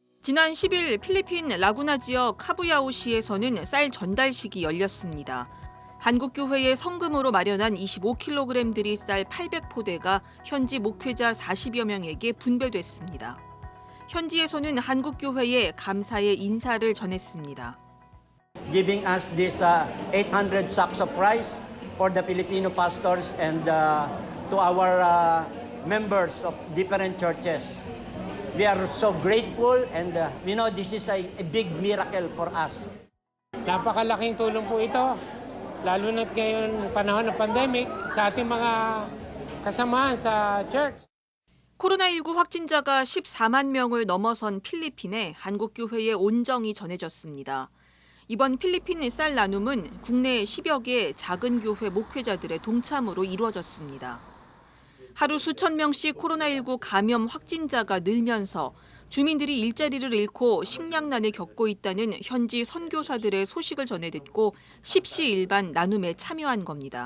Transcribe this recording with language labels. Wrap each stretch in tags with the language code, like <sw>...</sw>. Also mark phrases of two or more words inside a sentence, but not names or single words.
<ko>지난 10일 필리핀 라구나 지역 카부야오시에서는 쌀 전달식이 열렸습니다. 한국교회의 성금으로 마련한 25kg 들이 쌀 800포대가 현지 목회자 40여 명에게 분배됐습니다. 현지에서는 한국교회에 감사의 인사를 전했습니다.</ko> <en>Giving us this 800 sacks of rice for the Filipino pastors and to our members of different churches. We are so grateful and we know this is a big miracle for us.</en> <tl>Napakalaking tulong po ito, lalo na ngayon panahon ng pandemic sa ating mga kasamahan sa church.</tl> <ko>코로나19 확진자가 14만 명을 넘어선 필리핀에 한국교회의 온정이 전해졌습니다. 이번 필리핀 쌀 나눔은 국내 10여 개 작은 교회 목회자들의 동참으로 이루어졌습니다. 하루 수천 명씩 코로나19 감염 확진자가 늘면서 주민들이 일자리를 잃고 식량난을 겪고 있다는 현지 선교사들의 소식을 전해 듣고 십시일반 나눔에 참여한 겁니다.</ko>